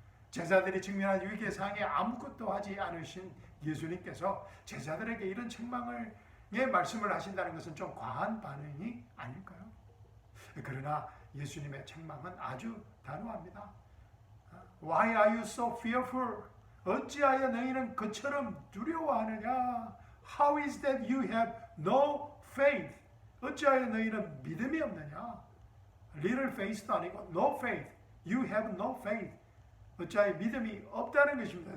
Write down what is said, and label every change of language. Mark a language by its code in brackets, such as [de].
[ko] 제자들이 직면한 위기의 상황에 아무것도 하지 않으신 예수님께서 제자들에게 이런 책망을 말씀을 하신다는 것은 좀 과한 반응이 아닐까요? 그러나 예수님의 책망은 아주 단호합니다. [en] Why are you so fearful? [ko] 어찌하여 너희는 그처럼 두려워하느냐? [en] How is that you have no faith? [ko] 어찌하여 너희는 믿음이 없느냐? [en] Little faith도 [ko] 아니고 [en] no faith. You have no faith. [ko] 어찌하여 믿음이 없다는 것입니다.